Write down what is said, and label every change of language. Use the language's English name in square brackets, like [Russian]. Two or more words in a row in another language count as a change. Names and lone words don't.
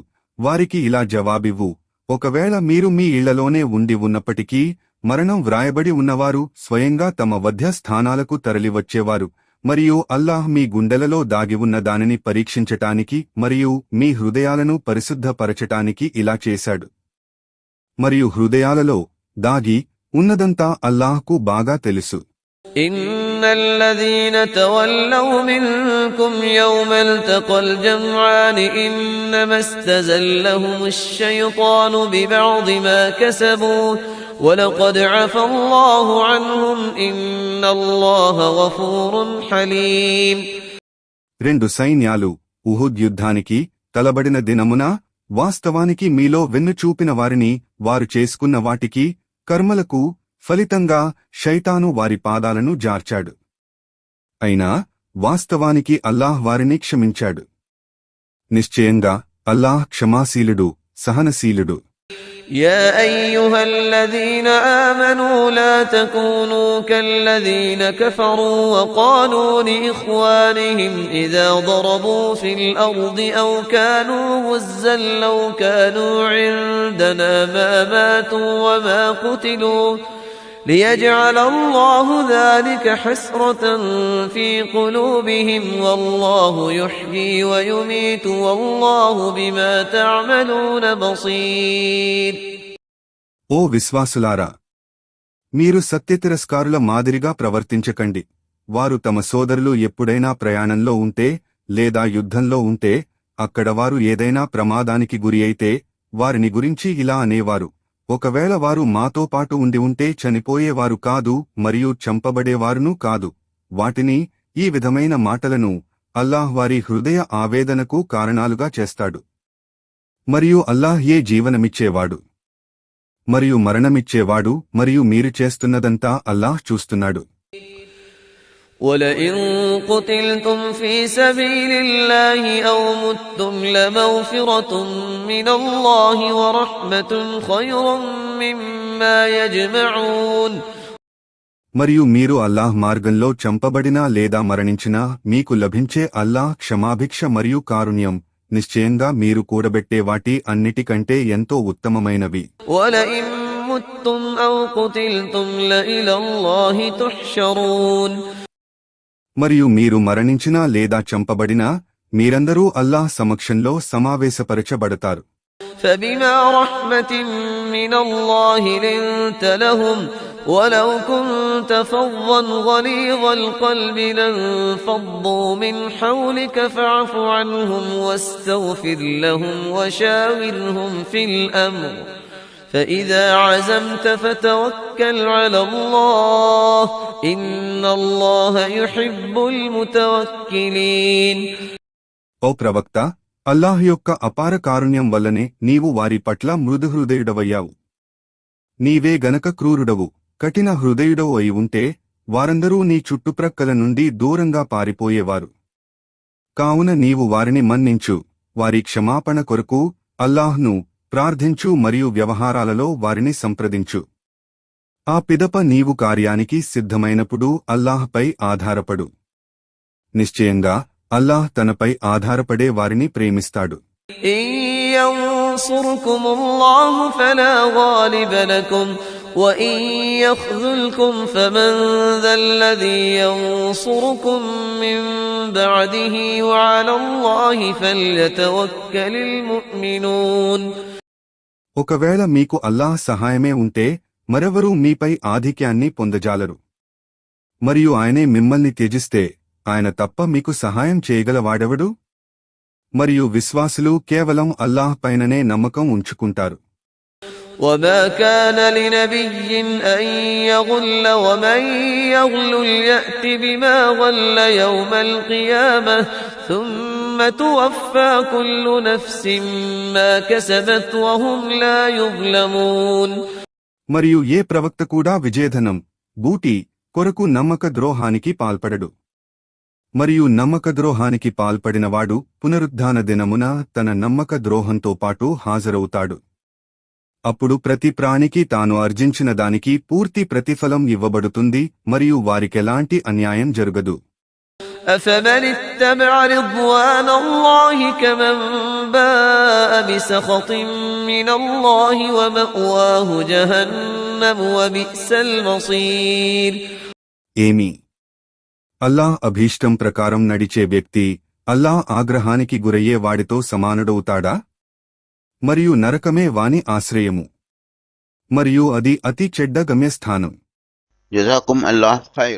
[Telugu] వారికి ఇలా జవాబివ్వు, ఒకవేళ మీరు మీ ఇళ్లలోనే ఉండి ఉన్నప్పటికీ మరణం వ్రాయబడి ఉన్నవారు స్వయంగా తమ వధ్య స్థానాలకు తరలివచ్చేవారు. మరియు అల్లాహ్ మీ గుండెలలో దాగి ఉన్న దానిని పరీక్షించటానికి మరియు మీ హృదయాలను పరిశుద్ధపరచటానికి ఇలా చేశాడు. మరియు హృదయాలలో దాగి ఉన్నదంతా అల్లాహ్కు బాగా తెలుసు. [Arabic] إن الذين تولوا منكم يوم التقى الجمعان إنما استزلهم الشيطان ببعض ما كسبوا ولقد عفى الله عنهم إن الله غفور حليم. [Telugu] రెండు సైన్యాలు ఉహుద్ యుద్ధానికి తలబడిన దినమున వాస్తవానికి మీలో వెన్నుచూపిన వారిని వారు చేసుకున్న వాటికి కర్మలకు ఫలితంగా శైతాను వారి పాదాలను జార్చాడు. అయినా వాస్తవానికి అల్లాహ్ వారిని క్షమించాడు. నిశ్చయంగా అల్లాహ్ క్షమాశీలుడు, సహనశీలుడు. [Arabic] يا أيها الذين آمنوا لا تكونوا كالذين كفروا وقالوا لإخوانهم إذا ضربوا في الأرض أو كانوا غزا لو كانوا عندنا ما ماتوا وما قتلوا ليجعل الله ذلك حسرة في قلوبهم والله يحيي ويميت والله بما تعملون بصير. [Telugu] ఓ విశ్వాసులారా, మీరు సత్యతిరస్కారుల మాదిరిగా ప్రవర్తించకండి. వారు తమ సోదరులు ఎప్పుడైనా ప్రయాణంలో ఉంటే లేదా యుద్ధంలో ఉంటే అక్కడ వారు ఏదైనా ప్రమాదానికి గురి అయితే వారిని గురించి ఇలా అనేవారు, ఒకవేళ వారు మాతో పాటు ఉండి ఉంటే చనిపోయేవారు కాదు మరియు చంపబడేవారునూ కాదు. వాటిని, ఈ విధమైన మాటలను అల్లాహ్ వారి హృదయ ఆవేదనకు కారణాలుగా చేస్తాడు. మరియు అల్లాహ్యే జీవనమిచ్చేవాడు మరియు మరణమిచ్చేవాడు మరియు మీరు చేస్తున్నదంతా అల్లాహ్ చూస్తున్నాడు. [Arabic] ولئن قتلتم في سبيل الله أو متم لمغفرة من الله ورحمة خير مما يجمعون. [Telugu] మరియు మీరు అల్లాహ్ మార్గంలో చంపబడినా లేదా మరణించినా మీకు లభించే అల్లాహ్ క్షమాభిక్ష మరియు కారుణ్యం నిశ్చయంగా మీరు కూడబెట్టే వాటి అన్నిటికంటే ఎంతో ఉత్తమమైనవి. [Arabic] ولئن متم أو قتلتم لإلى الله تحشرون. [Telugu] మరియు మీరు మరణించినా లేదా చంపబడినా మీరందరూ అల్లాహ్ సమక్షంలో సమావేశపరచబడతారు. [Arabic] فبما رحمة من الله لنت لهم ولو كنت فظا غليظ القلب لانفضوا من حولك فاعف عنهم واستغفر لهم وشاورهم في الأمر فإذا عزمت فتوكل على الله إن الله يحب المتوكلين. [Telugu] ఓ ప్రవక్త, అల్లాహ్ యొక్క అపార కారుణ్యం వల్లనే నీవు వారి పట్ల మృదుహృదయుడవయ్యావు. నీవే గనక క్రూరుడవు, కఠిన హృదయుడవు అయి ఉంటే వారందరూ నీ చుట్టుప్రక్కల నుండి దూరంగా పారిపోయేవారు. కావున నీవు వారిని మన్నించు, వారి క్షమాపణ కొరకు అల్లాహ్ను ప్రార్థించు మరియు వ్యవహారాలలో వారిని సంప్రదించు. ఆ పిదప నీవు కార్యానికి సిద్ధమైనప్పుడు అల్లాహ్పై ఆధారపడు. నిశ్చయంగా అల్లాహ్ తనపై ఆధారపడే వారిని ప్రేమిస్తాడు. [Arabic] إن ينصركم الله فلا غالب لكم وإن يخذلكم فمن ذا الذي ينصركم من بعده وعلى الله فليتوكل المؤمنون. [Telugu] ఒకవేళ మీకు అల్లాహ్ సహాయమే ఉంటే మరెవరూ మీపై ఆధిక్యాన్ని పొందజాలరు. మరియు ఆయనే మిమ్మల్ని త్యజిస్తే ఆయన తప్ప మీకు సహాయం చేయగలవాడెవడు? మరియు విశ్వాసులు కేవలం అల్లాహ్ పైననే నమ్మకం ఉంచుకుంటారు. [Arabic] وما كان لنبي أن يغل ومن يغل يأت بما غل يوم القيامة ثم توفى كل نفس ما كسبت وهم لا يظلمون. [Telugu] మరియు ఏ ప్రవక్త కూడా విజయధనం, బూటి కొరకు నమ్మక ద్రోహానికి పాల్పడడు. మరియు నమ్మక ద్రోహానికి పాల్పడినవాడు పునరుద్ధాన దినమున తన నమ్మక ద్రోహంతో పాటు హాజరవుతాడు. అప్పుడు ప్రతి ప్రాణికి తాను ఆర్జించిన దానికి పూర్తి ప్రతిఫలం ఇవ్వబడుతుంది మరియు వారికెలాంటి అన్యాయం జరగదు. [Arabic] أفمن اتبع رضوان الله كمن باء بسخط من الله ومأواه جهنم وبئس المصير. [Telugu] ఏమి అల్లాహ్ అభీష్టం ప్రకారం నడిచే వ్యక్తి అల్లాహ్ ఆగ్రహానికి గురయ్యే వాడితో సమానుడవుతాడా? మరియు నరకమే వాని ఆశ్రయము మరియు అది అతి చెడ్డ గమ్యస్థానం. [Arabic] جزاكم الله خير.